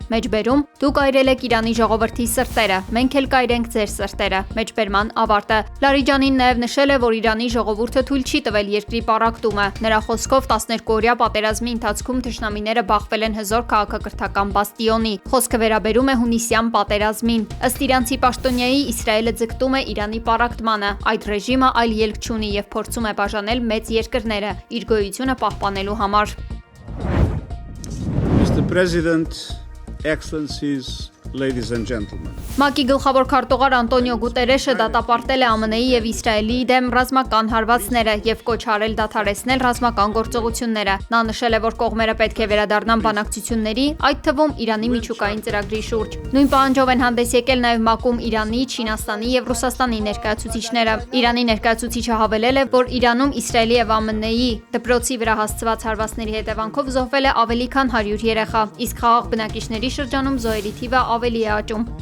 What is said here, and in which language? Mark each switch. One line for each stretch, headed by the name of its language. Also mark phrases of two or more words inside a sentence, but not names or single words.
Armenian: «Մեջբերում դուք այրել եք Իրանի ժողովրդի սրտերը, մենք էլ կայրենք ձեր սրտերը»։ Մեջբերման ավարտը։ Լարիջանին նաև նշել է, որ Իրանի ժողովուրդը թույլ չի տվել երկրի պառակտումը։ Նրա խոսքով 12-օրյա պատերազմի ընթացքում թշնամիները բախվել են հզոր քաղաքակրթական բաստիոնի։ Խոսքը վերաբերում է հունիսյան պատերազմին։ Ըստ իրանցի պաշտոնյայի Իսրայելը ձգտում է Իրանի պառակտմանը։ Այդ ռեժիմը այլ ելք չունի եւ փորձում է բաժանել մեծ երկրները իր գոյությունը պահպանելու համար։
English: Mr. President, Excellencies, ladies and gentlemen.
Armenian: ՄԱԿ-ի գլխավոր քարտուղար Անտոնիո Գուտերեշը դատապարտել է ԱՄՆ-ի եւ Իսրայելի դեմ ռազմական հարվածները եւ կոչ արել դադարեցնել ռազմական գործողությունները։ Նա նշել է, որ կողմերը պետք է վերադառնան բանակցությունների, այդ թվում Իրանի միջուկային ծրագրի շուրջ։ Նույն պահանջով են հանդես եկել նաեւ ՄԱԿ-ում Իրանի, Չինաստանի եւ Ռուսաստանի ներկայացուցիչները։ Իրանի ներկայացուցիչը հավելել է, որ Իրանում Իսրայելի եւ ԱՄՆ-ի դպրոցի վրա հասցված հարվածների հետևանքով զոհվել է ավելի քան 100 երեխա, իսկ խաղաղ բնակիչների շրջանում զոհերի թիվը ավելի է աճում։